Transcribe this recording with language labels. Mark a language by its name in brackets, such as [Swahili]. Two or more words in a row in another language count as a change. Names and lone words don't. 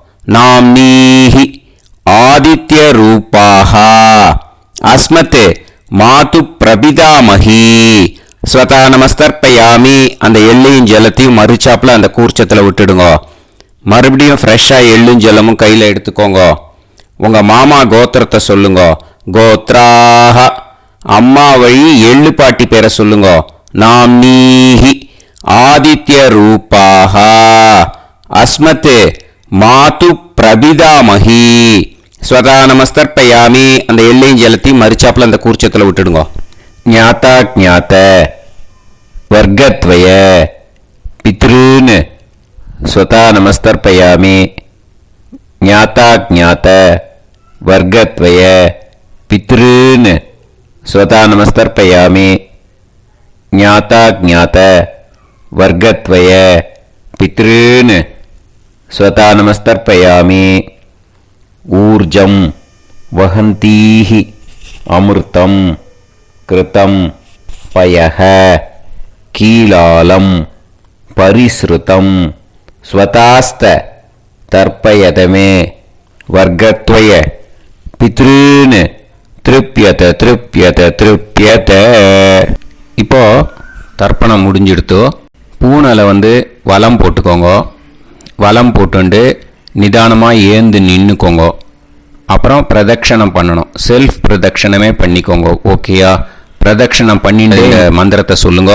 [Sanskrit] नाम्नीः आदित्य रूपाः अस्मत् मातृ प्रपितामही स्वधा नमस्तर्पयामि. [Tamil] அந்த எள்ளையும் ஜலத்தையும் மறிச்சாப்புல அந்த கூர்ச்சத்தில் விட்டுடுங்க. மறுபடியும் ஃப்ரெஷ்ஷாக எள்ளும் ஜலமும் கையில் எடுத்துக்கோங்க. உங்க மாமா கோத்திரத்தை சொல்லுங்க. கோத்ராஹ. அம்மா வழி எள்ளு பாட்டி பேரை சொல்லுங்க. [Sanskrit] नाम्नीः आदित्यरूपाः अस्मत् मातु प्रबिदामही स्वतः நமஸ்தர்ப்பயாமி. [Tamil] அந்த எல்லையும் ஜலத்தையும் மறிச்சாப்புல அந்த கூர்ச்சத்தில் விட்டுடுங்க. [Sanskrit] ज्ञाता ज्ञात वर्गद्वय पितॄन् स्वतः நமஸ்தர்ப்பயாமி. ज्ञाता ज्ञात वर्गद्वय पितॄन् स्वतः நமஸ்தர்ப்பயாமி. ज्ञाता ज्ञात वर्गद्वय पितॄन् स्वतः நமஸ்தர்ப்பயாமி. ऊर्जं वहन्तीः अमृतं कृतं पयः कीलालं परिसृतं स्वतास्त तर्पयत मे वर्गत्वय पितॄन् तृप्यत तृप्यत तृप्यत. [Tamil] இப்போ தர்ப்பணம் முடிஞ்சிடுத்து. பூனலை வலம் போட்டுக்கோங்க. வலம் போட்டுண்டு நிதானமாக ஏந்து நின்றுக்கோங்க. அப்புறம் பிரதட்சணம் பண்ணணும். செல்ஃப் பிரதட்சணமே பண்ணிக்கோங்க. ஓகேயா? பிரதட்சணம் பண்ணிட்டு மந்திரத்தை சொல்லுங்க.